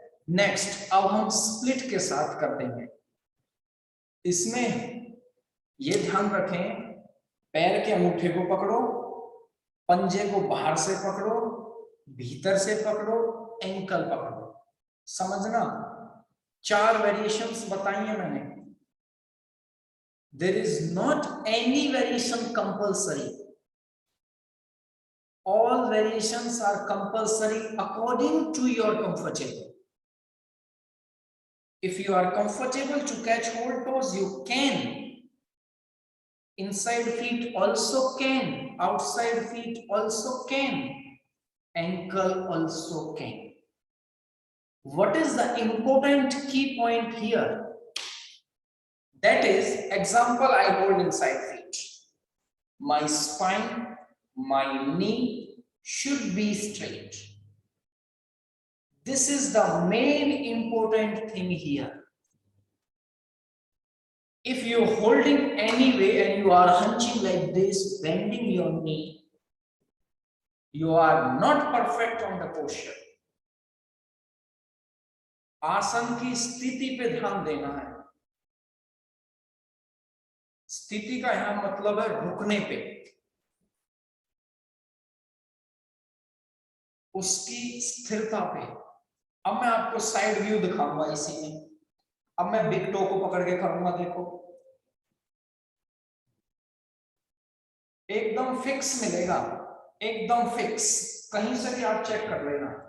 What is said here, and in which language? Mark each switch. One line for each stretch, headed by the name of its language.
Hindi: Next अब हम split के साथ कर देंगे। इसमें ये ध्यान रखें, पैर के अंगूठे को पकड़ो, पंजे को बाहर से पकड़ो, भीतर से पकड़ो, एंकल पकड़ो, समझना। 4 वेरिएशंस बताई हैं मैंने।
English: There is not any variation compulsory. All variations are compulsory according to your comfortable. If you are comfortable to catch whole toes, you can. Inside feet also can, outside feet also can, ankle also can. What is the important key point here? That is, example, I hold inside feet. My spine, my knee should be straight. This is the main important thing here. If you're holding anyway and you are hunching like this, bending your knee, you are not perfect on the posture.
Hindi: आसन की स्थिति पे ध्यान देना है। स्थिति का यहां मतलब है रुकने पे, उसकी स्थिरता पे। अब मैं आपको साइड व्यू दिखाऊंगा इसी में। अब मैं बिग टो को पकड़ के करूंगा, देखो एकदम फिक्स मिलेगा, एकदम फिक्स, कहीं से भी आप चेक कर लेना।